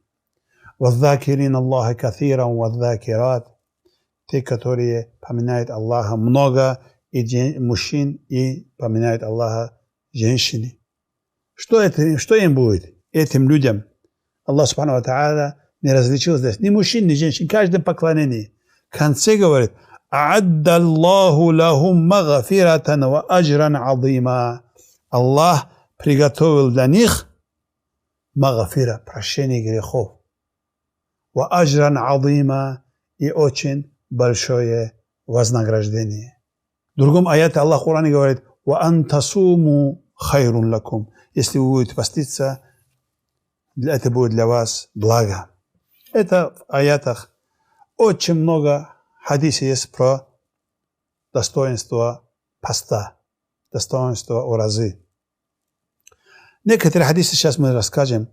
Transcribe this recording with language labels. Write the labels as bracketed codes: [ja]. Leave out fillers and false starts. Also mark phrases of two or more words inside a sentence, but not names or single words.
[ar] والذاكرين الله كثيرا والذاكرات, [ru] те, которые поминают Аллаха много, и мужчин, и поминают Аллаха женщины. Что им будет, этим людям? Аллах [ar] سبحانه وتعالى [ru] не различил здесь ни мужчин, ни женщин, каждое поклонение. В конце говорит: [ar] «أعد الله لهم مغفرة وأجرا عظيما». [ru] Аллах приготовил для них магфира, прощение грехов, [ar] وأجرا عظيما, [ru] и очень большое вознаграждение. В другом аяте Аллах в Коране говорит: [ar] «وأن تصوموا خير لكم». [ru] Если вы будете поститься, это будет для вас благо. Это в аятах очень много хадисов есть про достоинство поста, достоинство уразы. Некоторые хадисы сейчас мы расскажем.